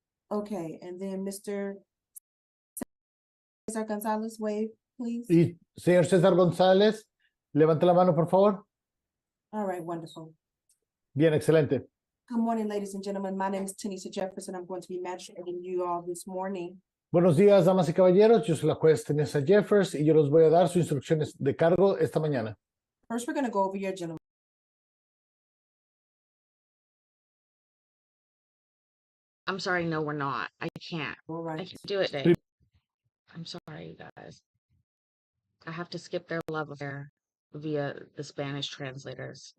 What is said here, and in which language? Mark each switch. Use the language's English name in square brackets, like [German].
[English] Okay, and then Mr. Cesar Gonzalez, wave, please. [Spanish] Y señor César González, levante la mano, por favor. [English] All right, wonderful. [Spanish] Bien, excelente. [English] Good morning, ladies and gentlemen. My name is Tanisha Jefferson. I'm going to be magistrating you all this morning. [Spanish] Buenos días, damas y caballeros. Yo soy la juez Tanisha Jeffers y yo les voy a dar sus instrucciones de cargo esta mañana. [English] First, we're going to go over your general. I'm sorry, no, we're not. I can't. All I right. can't do it today. I'm sorry, you guys. I have to skip their love affair via the Spanish translators.